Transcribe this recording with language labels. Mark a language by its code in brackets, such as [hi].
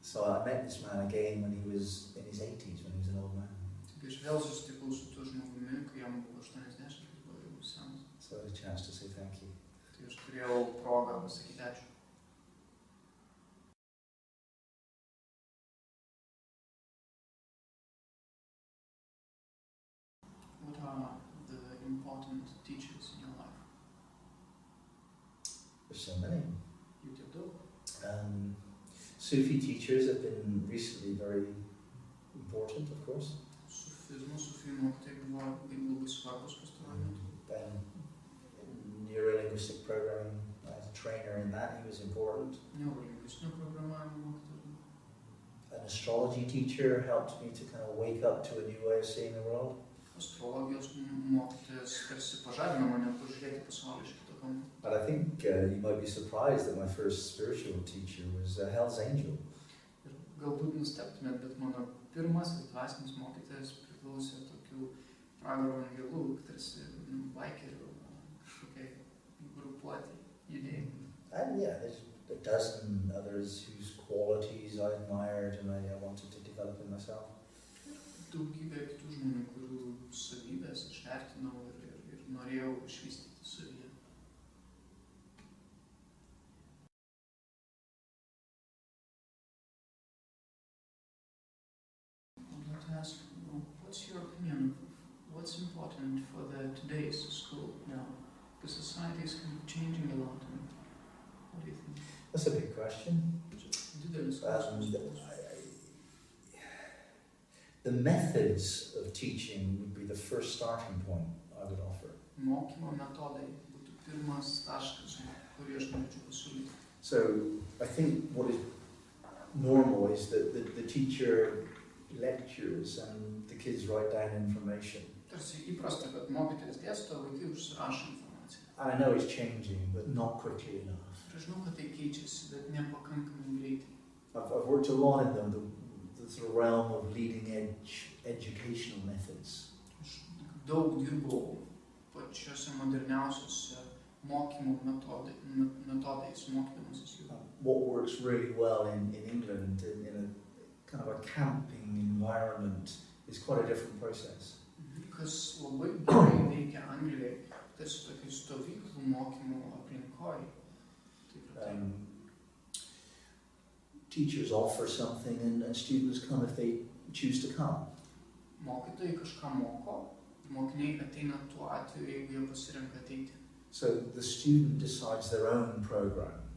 [en] So I met this man again when he was in his 80s, when he was an old man. [lt] Taigi aš vėl susitikau su tuo žmogumi, kai jam buvo 80, kai buvo jau senas. [en] So I had a chance to say thank you. [lt] Tai aš turėjau progą pasakyti ačiū. [en] What are the important teachers in your life? There's so many. [lt] Jų tiek daug. [en] Sufi teachers have been recently very important, of course. [lt] Sufizmo, mokytojai buvo labai svarbus pastaruoju metu. [en] Neurolinguistic programming, as a trainer in that, he was important. [lt] Neurolinguistinio programavimo mokytojas. [en] An astrology teacher helped me to kind of wake up to a new way of seeing the world. [lt] Astrologijos mokytojas tarsi pažadino mane pažiūrėti pasaulį iš kito kampo. [en] But I think you might be surprised that my first spiritual teacher was a Hell's Angel. [lt] Ir galbūt nustebtumėt, bet mano pirmasis dvasinis mokytojas priklausė tokių pragaro angelų, tarsi baikerių kažkokiai grupuotė judėjimui. [en] And yeah, there's a dozen others whose qualities I admired and I wanted to develop in myself. [lt] Daugybė kitų žmonių, kurių savybės aš vertinau ir norėjau išvystyti savyje. [en] I'd like to ask, what's your opinion? What's important for today's school now? Because society is kind of changing a lot. And what do you think? That's a big question. [lt] Didelis klausimas. [en] The methods of teaching would be the first starting point I would offer. [lt] Mokymo metodai būtų pirmas taškas, kurį aš norėčiau pasiūlyti. [en] So I think what is normal is that the teacher lectures and the kids write down information. [lt] Tarsi įprasta, kad mokytojas dėsto, vaikai užsirašo informaciją. [en] And I know it's changing, but not quickly enough. [lt] Ir aš žinau, kad tai keičiasi, bet nepakankamai greitai. [en] I've worked a lot in the sort of realm of leading edge educational methods. [lt] Aš daug dirbau pačiose moderniausiose mokymo metodais, mokydamasis jų. [en] What works really well in England in a kind of a camping environment is quite a different process. [lt] Kas labai gerai veikia Anglijoje, tarsi tokių stovyklų mokymo aplinkoje. [en] Teachers offer something and students come if they choose to come. [lt] Mokytojai kažką moko, mokiniai ateina tuo atveju, jeigu jie pasirenka ateiti. [en] So the student decides their own program.